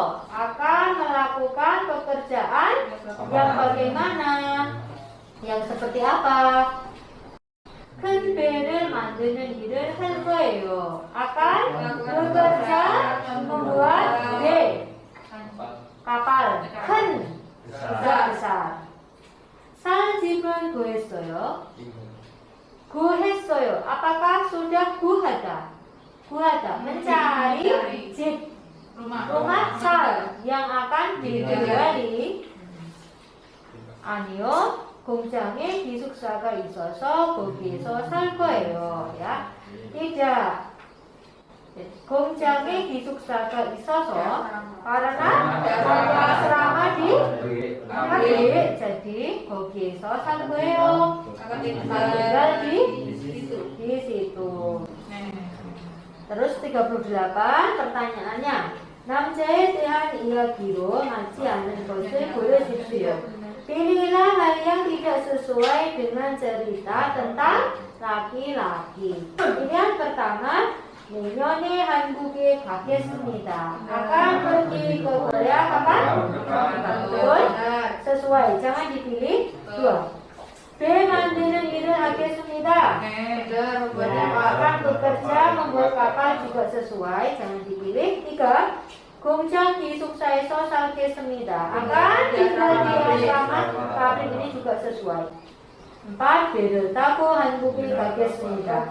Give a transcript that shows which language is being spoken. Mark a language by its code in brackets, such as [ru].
[id] akan melakukan pekerjaan yang bagaimana? Yang seperti apa? [ko] 큰 배를 만드는 일을 할 거예요. [id] akan bekerja membuat 배, kapal, 큰, besar. [ko] 살 집은 구했어요. 구했어요. [id] apakah sudah 구하다? 구하다, mencari 집, rumah 살 yang akan ditinggali. [ko] 아니요. 공장에 기숙사가 있어서 거기에서 살 거예요. 야, [id] tidak. [ko] 공장에 기숙사가 있어서 [id] karena asrama di pabrik, jadi [ko] 거기에서 살 거예요. [id] tinggal di situ. Terus 38 pertanyaannya. [ko] 남자에 대한 이야기로 맞지 않는 것을 고르십시오. [id] Pilihlah hal yang tidak sesuai dengan cerita tentang laki-laki. Pilihan pertama, [ko] 내년에 한국에 가겠습니다. [id] akan pergi ke Korea kapan? Betul, sesuai. Jangan dipilih dua. [ko] B, 만드는 일을 하겠습니다. [id] akan bekerja membuat kapal juga sesuai. Jangan dipilih. 3. [ko] 공장 기숙사에서 살겠습니다. [id] akan tinggal di asrama pabrik ini juga sesuai. 4. [ko] 배를 타고 한국에 가겠습니다.